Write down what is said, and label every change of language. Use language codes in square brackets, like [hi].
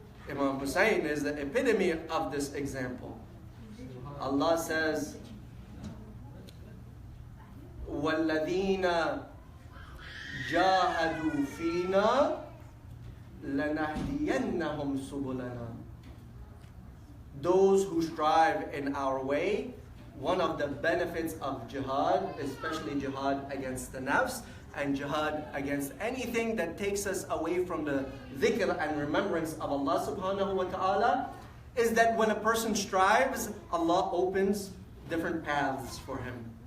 [en] Imam Hussein is the epitome of this example. Allah says, [ar] وَالَّذِينَ جَاهَدُوا فِينَا لَنَهْدِيَنَّهُمْ سُبُلَنَا. [en] Those who strive in our way, one of the benefits of jihad, especially jihad against the nafs, and jihad against anything that takes us away from the dhikr and remembrance of Allah subhanahu wa ta'ala, is that when a person strives, Allah opens different paths for him.